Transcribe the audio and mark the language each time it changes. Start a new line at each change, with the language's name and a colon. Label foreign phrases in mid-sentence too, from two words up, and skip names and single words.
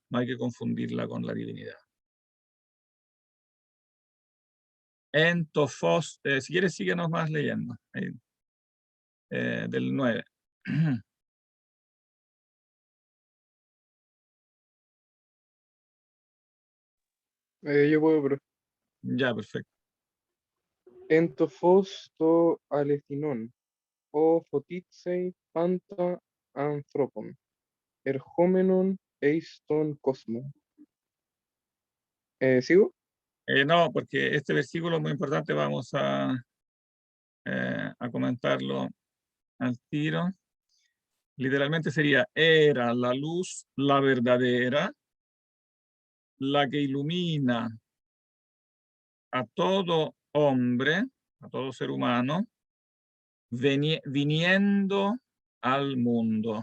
Spanish: No hay que confundirla con la divinidad. Entofos, si quieres síguenos más leyendo. Ahí, del 9. Yo puedo, pero Ya, perfecto.
Greek: ἦν τὸ φῶς τὸ ἀληθινόν, ὃ φωτίζει πάντα ἄνθρωπον, ἐρχόμενον εἰς τὸν κόσμον.
Spanish: ¿Sigo? No, porque este versículo es muy importante, vamos a comentarlo al tiro. Literalmente sería, era la luz, la verdadera, la que ilumina a todo hombre, a todo ser humano, viniendo al mundo.